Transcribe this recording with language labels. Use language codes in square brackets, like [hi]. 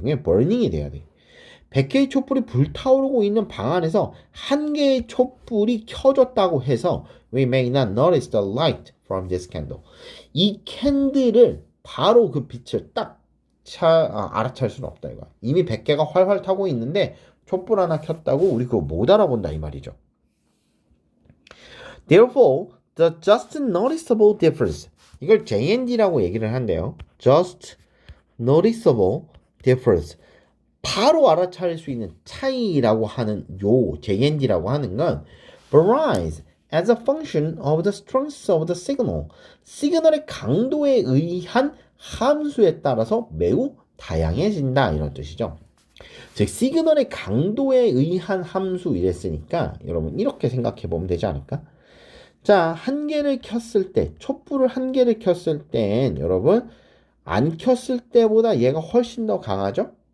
[ko] 그냥 burning이 돼야 돼. 100개의 촛불이 불타오르고 있는 방 안에서 한 개의 촛불이 켜졌다고 해서 [en] We may not notice the light from this candle. [ko] 이 캔들을 바로 그 빛을 딱 알아챌 수는 없다 이거. 이미 100개가 활활 타고 있는데 촛불 하나 켰다고 우리 그거 못 알아본다 이 말이죠. [en] Therefore, the just noticeable difference. [ko] 이걸 JND라고 얘기를 한대요. [en] Just noticeable difference. [ko] 바로 알아차릴 수 있는 차이라고 하는 요 JND라고 하는 건 [en] varies as a function of the strength of the signal. [ko] 시그널의 강도에 의한 함수에 따라서 매우 다양해진다 이런 뜻이죠. 즉 시그널의 강도에 의한 함수 이랬으니까 여러분 이렇게 생각해 보면 되지 않을까? 자, 한 개를 켰을 때 촛불을 한 개를 켰을 땐 여러분 안 켰을 때보다 얘가 훨씬 더 강하죠?